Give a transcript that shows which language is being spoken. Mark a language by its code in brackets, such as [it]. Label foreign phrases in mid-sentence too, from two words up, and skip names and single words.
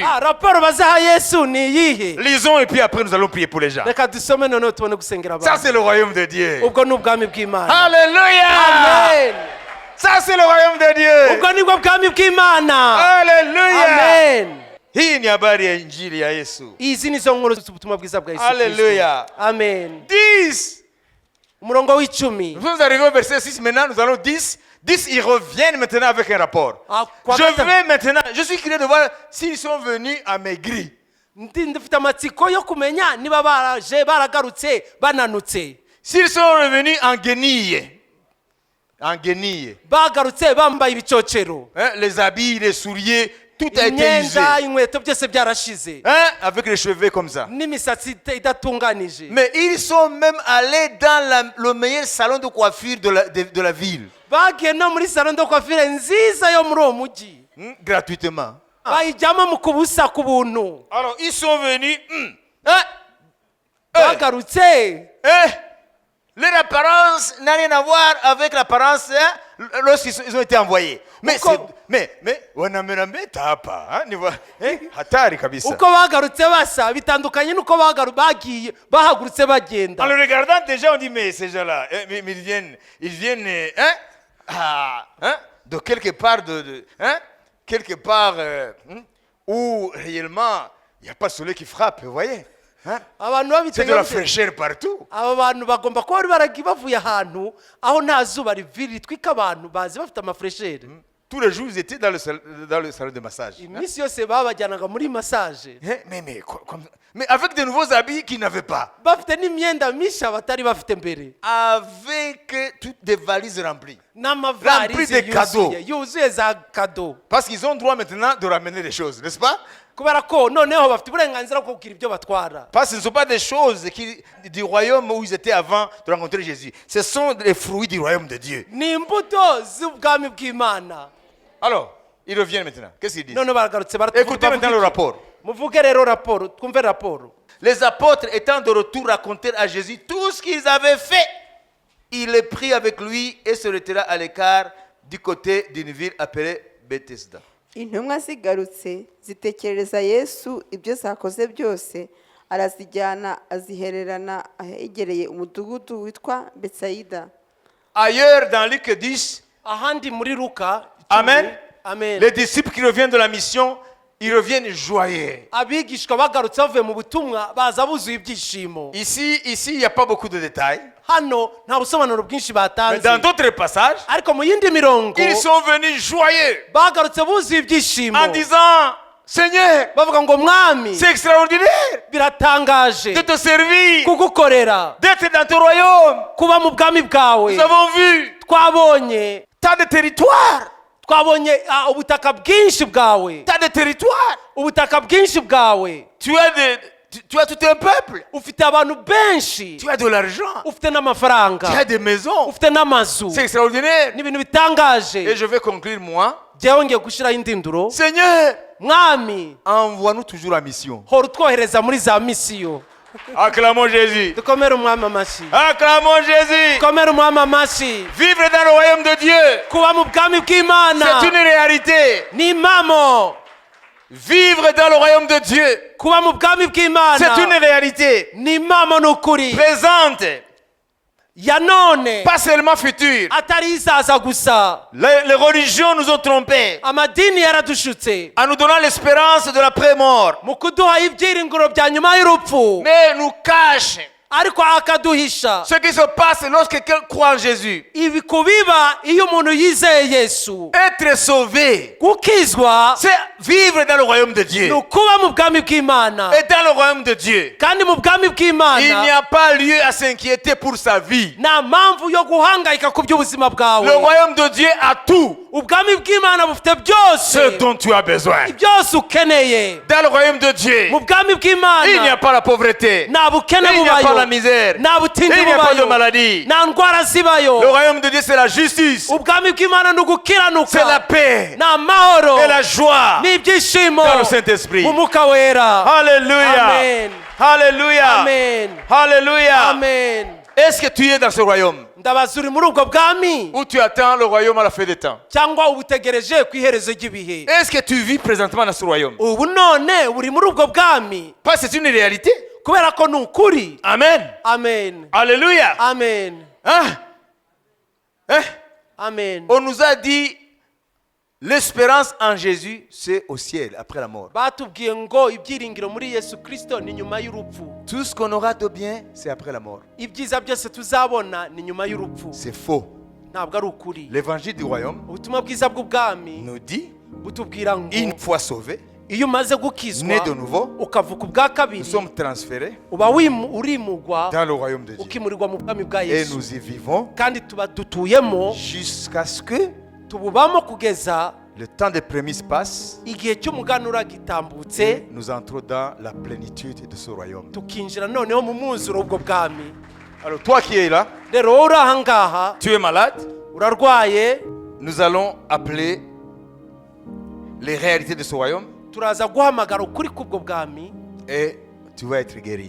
[rw] raporo bazaha yesu ni iyihe [fr] Lisons et puis après nous allons prier pour les gens. [rw] reka dusome noneho tubone gusengera [fr] Ça [rw] abantu [fr] c'est le royaume de Dieu. [rw] ubwo ni ubwami bw'imana [fr] Alléluia! [rw] amen [fr] Ça c'est le royaume de Dieu. [rw] ubwo nibwo bwami bw'imana [fr] Alléluia! [rw] amen [sw] Hii ni habari ya injili ya Yesu. [rw] izi ni zo nkuru z'ubutumwa bwiza bwa yesu kristo [fr] Alléluia. [rw] amen [fr] 10. [rw] umurongo w'icumi [fr] Nous arrivons au verset 6 maintenant, nous allons 10. 10, ils reviennent maintenant avec un rapport. [rw] kwa [fr] Je [rw] gatanu. [fr] vais maintenant, je suis curieux de voir s'ils sont venus amaigris. [rw] ndifite amatsiko yo kumenya niba baraje baragarutse bananutse [fr] S'ils sont revenus en guenille. En guenille. [rw] bagarutse bambaye ibicocero [fr] Hein, les habits, les souliers, tout a été usé. [rw] imyenda inkweto byose byarashize [fr] Hein, avec les cheveux comme ça. [rw] n'imisatsi idatunganije [fr] Mais ils sont même allés dans le meilleur salon de coiffure de la ville. [rw] bagiye no muri [fr] salon de coiffure [rw] nziza yo muri uwo mujyi [fr] Gratuitement. [rw] bayijyamo mu kubusa ku buntu [fr] Alors, ils sont venus. Hein, [rw] bagarutse [fr] leur apparence n'a rien à voir avec l'apparence lorsqu'ils ont été envoyés. Mais [rw] Uko- [sw] wanamerame tapa. Hein, hatari kabisa. [rw] uko bagarutse basa bitandukanye n'uko bagiye bahagurutse bagenda [fr] En le regardant déjà, on dit mais ces gens-là, mais ils viennent de quelque part, quelque part où réellement il n'y a pas de soleil qui frappe, vous voyez. Hein? [rw] abantu [fr] C'est de la [rw] babitegereje [fr] fraîcheur partout. [rw] aba bantu bagomba kuba bari baragiye bavuye ahantu aho nta zuba ritwika abantu bazi bafite amafuresheri [fr] Tous les jours, ils étaient dans le salon de massage. [rw] iminsi yose babajyanaga muri massage [fr] Mais avec de nouveaux habits qu'ils n'avaient pas. [rw] bafite n'imyenda mishya batari bafite mbere [fr] Avec toutes des valises remplies. Rempli [rw] n'amavarisi [fr] de cadeaux. [rw] yuzuye za kado [fr] Parce qu'ils ont droit maintenant de ramener des choses, n'est-ce pas? [rw] kubera ko noneho bafite uburenganzira bwo kugira ibyo batwara [fr] Parce que ce ne sont pas des choses du royaume où ils étaient avant de rencontrer Jésus. Ce sont les fruits du royaume de Dieu. [rw] ni imbuto z'ubwami bw'imana [fr] Alors, ils reviennent maintenant. Qu'est-ce qu'ils disent? [rw] none baragarutse [fr] Écoutez maintenant le rapport. [rw] muvuge rero raporo twumve raporo [fr] Les apôtres étant de retour racontèrent à Jésus tout ce qu'ils avaient fait. Il les prit avec lui et se retira à l'écart du côté d'une ville appelée Bethesda. [rw] intumwa zigarutse zitekerereza yesu ibyo zakoze byose arazijyana azihererana ahegereye umudugudu witwa betsayida. [fr] Ailleurs dans Luc 10, [rw] ahandi muri luka [fr] Amen. [rw] amen [fr] les disciples qui reviennent de la mission, ils reviennent joyeux. [rw] abigishwa bagarutse bavuye mu butumwa baza buzuye ibyishimo [fr] Ici, il n'y a pas beaucoup de détails. [rw] hano nta busobanuro bwinshi [fr] Mais [rw] batanze [fr] dans d'autres passages, [rw] ariko mu yindi mirongo [fr] ils sont venus joyeux [rw] bagarutse buzuye ibyishimo [fr] en disant, Seigneur, [rw] bavuga ngo mwami [fr] c'est extraordinaire [rw] biratangaje [fr] de te servir, [rw] kugukorera [fr] d'être dans ton royaume. [rw] kuba mu bwami bwawe [fr] Nous avons vu [rw] twabonye [fr] tas de territoires, [rw] twabonye ubutaka bwinshi bwawe [fr] tas de territoires. [rw] ubutaka bwinshi bwawe [fr] Tu as tout un peuple. [rw] ufite abantu benshi [fr] Tu as de l'argent. [rw] ufite n'amafaranga [fr] Tu as des maisons. [rw] ufite n'amazu [fr] C'est extraordinaire. [rw] ni ibintu bitangaje [fr] Et je vais conclure moi. [rw] jyewe ngiye gushyiraho indinduro [fr] Seigneur, [rw] mwami [fr] envoie-nous toujours en mission. [rw] hora utwohereza muri za misiyo [fr] Acclamons Jésus. [rw] dukomere umwami amashyi [fr] Acclamons Jésus. [rw] dukomere umwami amashyi [fr] Vivre dans le royaume de Dieu, [rw] kuba mu bwami bw'imana [fr] c'est une réalité. [rw] ni impamo [fr] Vivre dans le royaume de Dieu, [rw] kuba mu bwami bw'imana [fr] c'est une réalité [rw] ni impamo ni ukuri [fr] présente, [rw] ya none [fr] pas seulement future. [rw] atari izaza gusa [fr] Les religions nous ont trompés [rw] amadini yaradushutse [fr] en nous donnant l'espérance de l'après-mort, [rw] mu kuduha ibyiringiro bya nyuma y'urupfu [fr] mais nous cachent [rw] ariko akaduhisha. [fr] Ce qui se passe lorsque quelqu'un croit en Jésus. [rw] Ibi kubiba iyo umuntu yizeye Yesu. [fr] Être sauvé, [rw] Gukizwa [fr] c'est vivre dans le royaume de [rw] ni [fr] Dieu. [rw] ukuba mu bwami bw'Imana. [fr] Et dans le royaume de Dieu, [rw] Kandi mu bwami [fr] il n'y [rw] bw'Imana [fr] a pas lieu à s'inquiéter pour sa vie. [rw] nta mpamvu yo guhangayika ku by'ubuzima [fr] Le [rw] bwawe. [fr] royaume de Dieu a tout [rw] Ubwami bw'Imana bufite [fr] ce [rw] byose [fr] dont tu as besoin. [rw] byose ukeneye. [fr] Dans le royaume de Dieu, [rw] Mu bwami [fr] il n'y a [rw] bw'Imana [fr] pas la pauvreté. [rw] nta bukene [fr] Il n'y a pas la [rw] bubayo, [fr] misère. [rw] nta butindi [fr] Il n'y a pas de [rw] bubayo, [fr] maladie. [rw] nta ndwara zibayo. [fr] Le royaume de Dieu, c'est la justice, [rw] Ubwami bw'Imana ni [fr] c'est la [rw] ugukiranuka, [fr] paix [rw] ni amahoro, [fr] et la joie [rw] n'ibyishimo [fr] dans le Saint-Esprit. [rw] mu Mwuka Wera. [fr] Alléluia. [rw] Amen. [fr] Alléluia. [rw] Amen. [fr] Alléluia. [rw] Amen. [fr] Est-ce que tu es dans ce royaume [rw] Ndabaza uri muri ubwo bwami [fr] ou tu attends le royaume à la fin des temps? [rw] cyangwa ubutegereje ku iherezo ry'ibihe? [fr] Est-ce que tu vis présentement dans ce royaume? [rw] Ubu none uri muri ubwo bwami [fr] Parce que c'est une réalité. [rw] kubera ko ni ukuri. [fr] Amen. [rw] Amen. [fr] Alléluia. [rw] Amen. [fr] Hein? Hein? [rw] Amen. [fr] On nous a dit l'espérance en Jésus, c'est au ciel après la mort. [rw] Batubwiye ngo ibyiringiro muri Yesu Kristo ni nyuma y'urupfu. [fr] Tout ce qu'on aura de bien, c'est après la mort. [rw] Ibyiza byose tuzabona ni nyuma y'urupfu. [fr] C'est faux. [rw] Ntabwo ari ukuri. [fr] L'évangile du royaume [rw] Ubutumwa bwiza bw'ubwami [fr] nous dit, [rw] butubwira ngo [fr] une fois sauvé, [rw] iyo umaze gukizwa [fr] né de nouveau, [rw] ukavuka ubwa [fr] nous [rw] kabiri [fr] sommes transférés [rw] uba urimugwa [fr] dans le royaume de Dieu. [rw] ukimurirwa mu bwami bwa [fr] Et [rw] Yesu, [fr] nous y vivons [rw] kandi tuba dutuyemo, [fr] jusqu'à ce que [rw] tububamo kugeza [fr] le temps des prémices passe [rw] igihe cy'umuganura gitambutse, [fr] et nous entrons dans la plénitude de ce royaume. [rw] tukinjira noneho mu mwuzuro w'ubwo bwami. [fr] Alors toi qui es là, [rw] Rero wowe uri aha ngaha [fr] tu es malade, [rw] urarwaye, [fr] nous allons appeler les réalités de ce royaume [rw] turaza guhamagara ukuri k'ubwo bwami, [fr] et tu vas être guéri.